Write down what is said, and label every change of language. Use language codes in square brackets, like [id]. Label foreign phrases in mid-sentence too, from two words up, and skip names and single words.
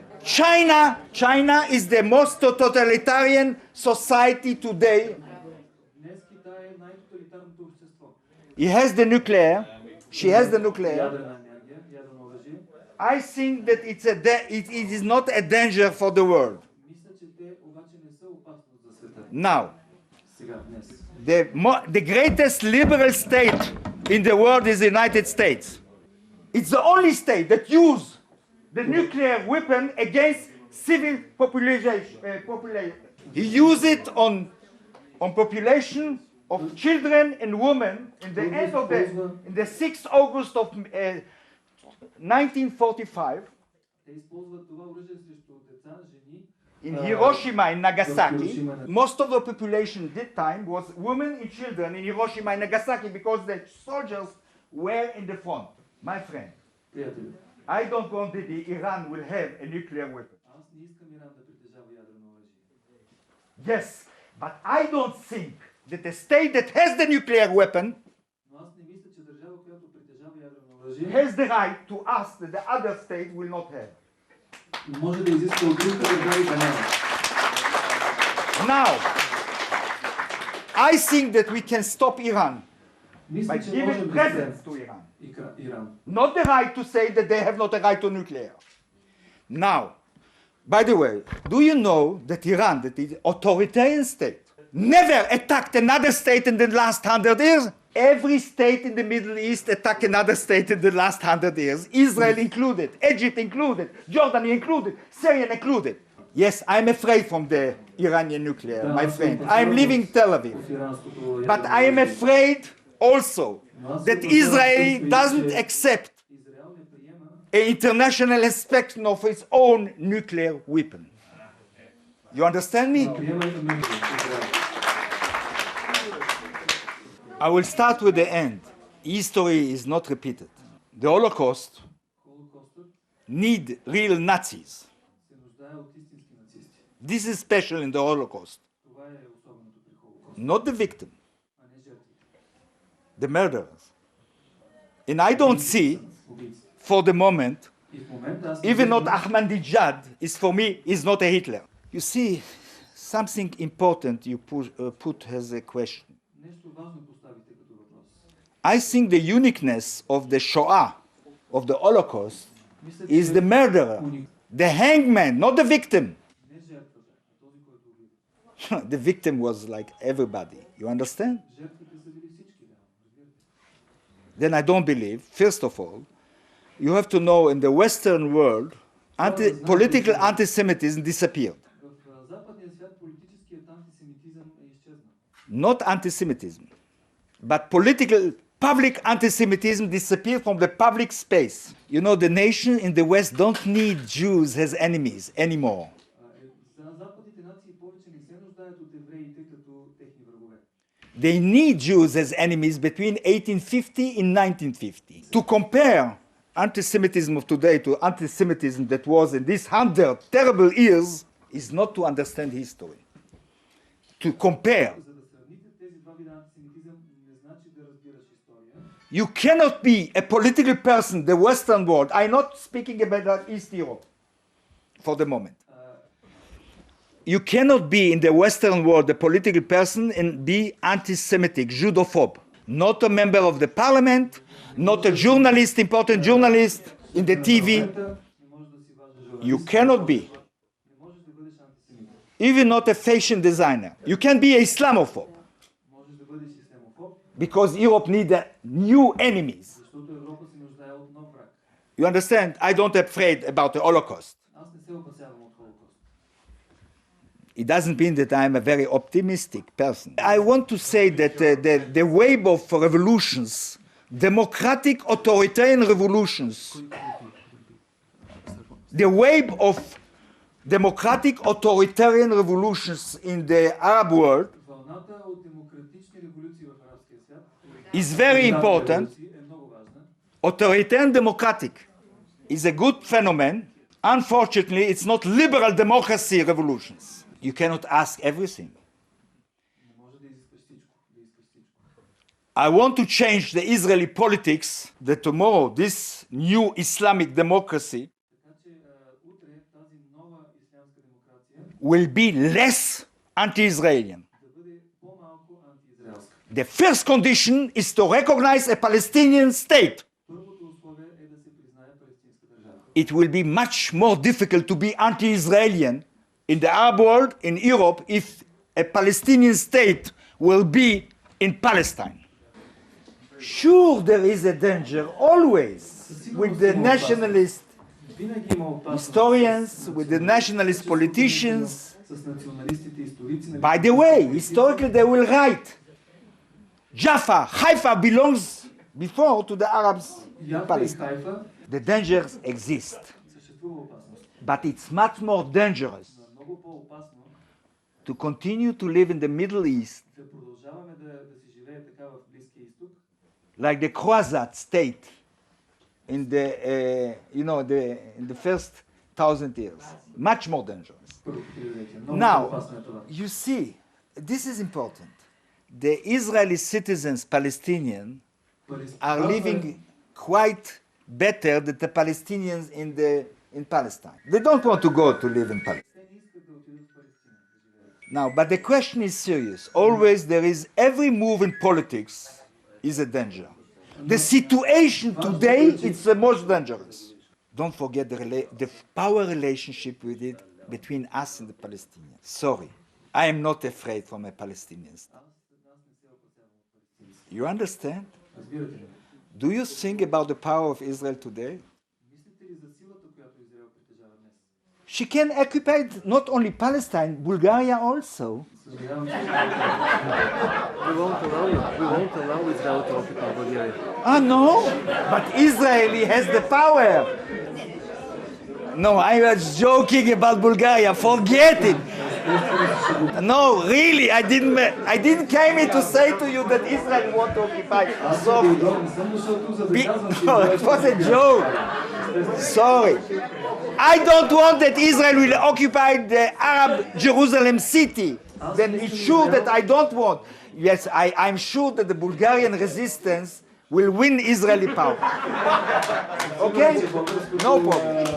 [en] China is the most totalitarian society today. He has the nuclear, she has the nuclear. I think that it is not a danger for the world. [bg] Мисля, че те обаче не са опасност за света. [en] Now, [bg] Сега, днес. [en] the greatest liberal state in the world is the United States. It's the only state that uses the nuclear weapon against civil population. He used it on population of children and women in the end of in the 6th August of 1945 [bg] Те използват това оръжие срещу деца, жени. [en] in Hiroshima and Nagasaki. Most of the population at that time was women and children in Hiroshima and Nagasaki because the soldiers were in the front. My friend, [bg] Приятели, [en] I don't want that the Iran will have a nuclear weapon. [bg] аз не искам Иран да притежава ядрено оръжие. [en] Yes, but I don't think that a state that has the nuclear weapon [bg] Но аз не мисля, че държава, която притежава ядрено оръжие, [en] has the right to ask that the other state will not have. [bg] може да изиска от другите държави да няма. [en] Now, I think that we can stop Iran [bg] Мисля, [en] by [bg] че [en] giving [bg] можем да [en] presents [bg] спрем [en] to Iran. [bg] Иран. [en] Not the right to say that they have not a right to nuclear. Now, by the way, do you know that Iran, that is authoritarian state, never attacked another state in the last 100 years? Every state in the Middle East attacked another state in the last 100 years, Israel included, Egypt included, Jordan included, Syria included. Yes, I'm afraid from the Iranian nuclear, my friend. I'm leaving Tel Aviv. But I am afraid also that Israel doesn't accept [bg] Израел не приема [en] an international inspection of its own nuclear weapon. You understand me? [bg] приемането на Израел. [en] I will start with the end. History is not repeated. The Holocaust [bg] Холокостът [en] need real Nazis. [bg] се нуждае от истински нацисти. [en] This is special in the Holocaust. [bg] Това е особеното при Холокоста, [en] Not the victim, [bg] а не жертвите. [en] the murderers. And I don't see, [bg] Убийците. [en] for the moment, [bg] И в момента аз [en] even not Ahmadinejad is for me is not a Hitler. You see, something important you put as a question. [bg] нещо важно поставите като въпрос. [en] I think the uniqueness of the Shoah, of the Holocaust, [bg] Мисля, [en] is the murderer, the hangman, not the victim. [bg] не жертвата, а този, който убива. [en] The victim was like everybody. You understand? [bg] Жертвите са били всички, да. Разбирате. [en] Then I don't believe, first of all, you have to know in the Western world, political anti-Semitism disappeared. [bg] В западния свят политическият антисемитизъм е изчезнал. [en] Not anti-Semitism, but public anti-Semitism disappeared from the public space. You know, the nation in the West don't need Jews as enemies anymore. [bg] Западните нации повече не се нуждаят от евреите като техни врагове. [en] They need Jews as enemies between 1850 and 1950. To compare anti-Semitism of today to anti-Semitism that was in these 100 terrible years is not to understand history. To compare. [bg] За да сравните тези два вида антисемитизъм не значи да разбираш история. [en] You cannot be a political person, the Western world. I'm not speaking about East Europe for the moment. You cannot be in the Western world a political person and be anti-Semitic, Judophobe. Not a member of the parliament, not a journalist, important journalist in the TV. [bg] Не можеш да си важен журналист. [en] You cannot be. [bg] Не можеш да бъдеш антисемит. [en] Even not a fashion designer. You can be a Islamophobe [bg] Можеш да бъдеш ислямофоб, [en] because Europe needs new enemies. [bg] защото Европа се нуждае от нов враг. [en] You understand? I don't afraid about the Holocaust. [bg] Аз не се опасявам от Холокост. [en] It doesn't mean that I'm a very optimistic person. I want to say that the wave of revolutions, democratic authoritarian revolutions, the wave of democratic authoritarian revolutions in the Arab world [bg] Вълната от демократични революции в арабския свят [en] is very important. [bg] е много важна. [en] Authoritarian democratic is a good phenomenon. Unfortunately, it's not liberal democracy revolutions. You cannot ask everything. [bg] Не може да изискаш всичко. [en] I want to change the Israeli politics that tomorrow this new Islamic democracy [bg] Така че утре тази нова ислямска демокрация [en] will be less anti-Israelian. [bg] да бъде по-малко антиизраелска. [en] The first condition is to recognize a Palestinian state. [bg] Първото условие е да се признае палестинска държава. [en] it will be much more difficult to be anti-Israeli in the Arab world, in Europe, if a Palestinian state will be in Palestine. Sure, there is a danger always with the nationalist [bg] Винаги има опасност [en] historians, with the nationalist politicians. [bg] с националистите, историци. [en] By the way, historically they will write Jaffa, Haifa belongs before to the Arabs in [bg] Яфа и [en] Palestine. [bg] Хайфа [en] The dangers exist, [bg] съществува опасност. [en] but it's much more dangerous [bg] Но е много по-опасно [en] to continue to live in the Middle East [bg] да продължаваме да си живее така в Близкия изток, [en] like the Croat state in the in the first 1,000 years. Much more dangerous. [bg] първото хилядолетие. Много [en] Now, [bg] по-опасно е това. [en] you see, this is important. The Israeli citizens, Palestinian, are living quite better than the Palestinians in Palestine. They don't want to go to live in Palestine. [bg] Те не искат да отидат в Палестина да живеят. [en] Now, but the question is serious. Always there is every move in politics is a danger. The situation today is the most dangerous. Don't forget the power relationship with it between us and the Palestinians. Sorry, I am not afraid from a Palestinian state. You understand? [bg] Разбирате ли? [en] Do you think about the power of Israel today? [bg] Мислите ли за силата, която Израел притежава днес? [en] She can occupy not only Palestine, Bulgaria also. [bg] Съжалявам, че [en] We won't allow Israel to occupy Bulgaria. Ah, no? But Israel has the power. No, I was joking about Bulgaria. Forget it. No, really, I didn't came here to say to you that Israel want to occupy Sofia. [bg] не съм дошъл тук, за да казвам, че [en] No, it was a joke. Sorry. I don't want that Israel will occupy the Arab Jerusalem city. Then it's sure that I don't want. Yes, I'm sure that the Bulgarian resistance will win Israeli power. Okay? No problem.